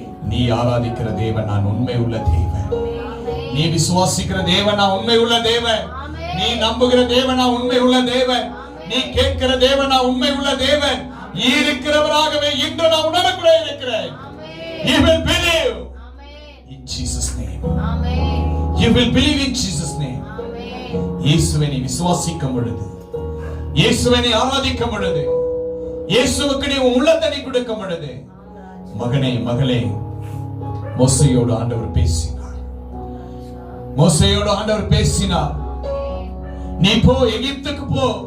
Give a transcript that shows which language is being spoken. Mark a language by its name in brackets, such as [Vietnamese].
[Tamil] நீ ஆராதிக்கிற தேவன் நான் உண்மை உள்ள தேவன். நீ விசுவாசிக்கிற தேவன் நான் உண்மை உள்ள தேவன். நீ நம்புகிற தேவன் நான் உண்மை உள்ள தேவன். நீ கேட்கிற தேவன் நான் உண்மை உள்ள தேவன். இருக்கிறவராகவே இன்று நான் உணரக்கூட இருக்கிறேன். [English] You will believe in Jesus name. You will believe in Jesus name. [Tamil] இயேசுவை நீ விசுவாசிக்கும் பொழுது, இயேசுவை நீ ஆராதிக்கும் பொழுது, இயேசுவுக்கு நீ உள்ளத்தை நீ கொடுக்கும் பொழுது, மகனே மகளே, மோசேயோடு ஆண்டவர் பேசினார். மோசேயோடு ஆண்டவர் பேசினார். நீ போ, எகிப்துக்கு போ.